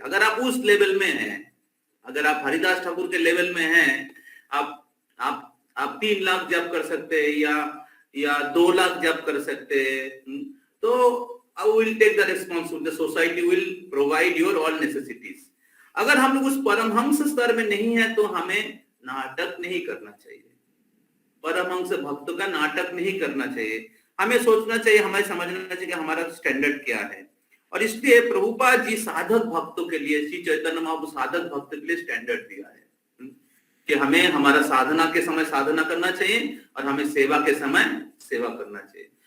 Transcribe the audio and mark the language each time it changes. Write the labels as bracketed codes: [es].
[hi] अगर आप उस लेवल में हैं, अगर आप हरिदास ठाकुर के लेवल में हैं, आप 3 लाख जप कर सकते हैं या 2 लाख जप कर सकते हैं, तो [en] I will take the responsibility. The society will provide your all necessities. [hi] अगर हम लोग उस परमहंस स्तर में नहीं है तो हमें नाटक नहीं करना चाहिए, परमहंस भक्तों का नाटक नहीं करना चाहिए। हमें सोचना चाहिए, हमें समझना चाहिए कि हमारा स्टैंडर्ड क्या है। और इसलिए प्रभुपाद जी साधक भक्तों के लिए, श्री चैतन्य महाप्रभु साधक भक्तों के लिए स्टैंडर्ड दिया है कि हमें हमारा साधना के समय साधना करना चाहिए और हमें सेवा के समय सेवा करना चाहिए।